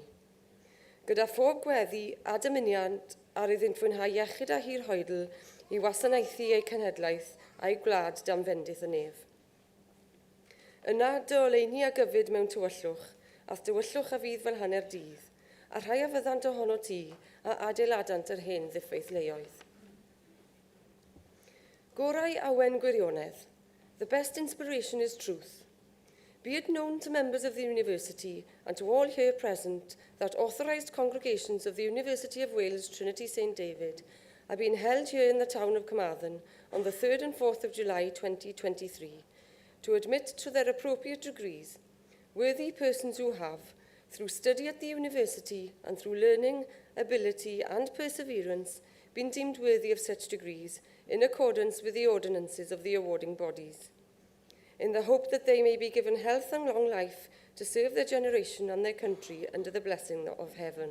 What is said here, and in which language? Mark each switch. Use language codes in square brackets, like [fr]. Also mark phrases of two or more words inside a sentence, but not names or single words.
[cy] Gyda phob gweddi a dymuniad ar iddynt fwynhau iechyd a hir hoedl i wasanaethu eu cenhedlaeth a'i gwlad dan fendith y nef. Yna dy oleuni a gyfyd mewn tywyllwch, ath dywyllwch a fydd fel hanner dydd, a rhai a fyddant ohono ti a adeiladant yr hen ddiffeith leoedd. Gorau awen gwirionedd. [en] The best inspiration is truth. Be it known to members of the university and to all here present that authorised congregations of the University of Wales Trinity St David are being held here in the town of Carmarthen on the 3rd and 4th of July 2023 to admit to their appropriate degrees worthy persons who have, through study at the university and through learning, ability and perseverance, been deemed worthy of such degrees in accordance with the ordinances of the awarding bodies, in the hope that they may be given health and long life to serve their generation and their country under the blessing of heaven.